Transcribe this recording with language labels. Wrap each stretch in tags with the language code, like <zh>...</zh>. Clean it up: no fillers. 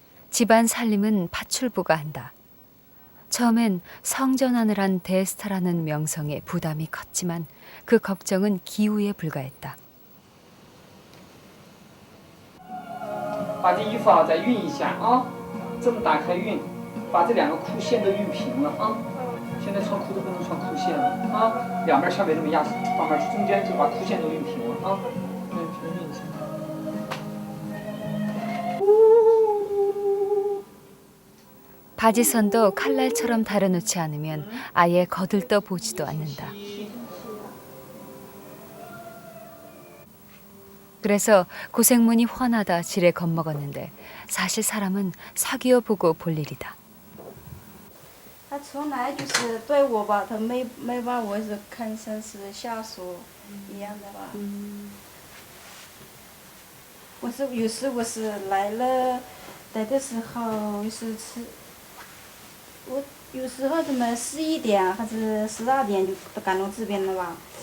<ko>집안 살림은 파출부가 한다. 처음엔 성전환을 한 대스타라는 명성에 부담이 컸지만 그 걱정은 기우에 불과했다.</ko> <zh>把这衣服啊再熨一下啊，这么打开熨，把这2个裤线都熨平了啊。现在穿裤子不能穿裤线了啊，两边下面这么压，慢慢中间就把裤线都熨平了啊。全熨一下。</zh> <ko>바지선도 칼날처럼 다려놓지 않으면 아예 거들떠 보지도 않는다. 그래서 고생문이 훤하다 지레 겁먹었는데 사실 사람은 사귀어 보고 볼 일이다.</ko> <zh>他从来就是对我吧，他没把我是看成是下属一样的吧。我是有时我是来的时候是吃，我有时候怎么11点还是12点就赶到这边了吧。</zh>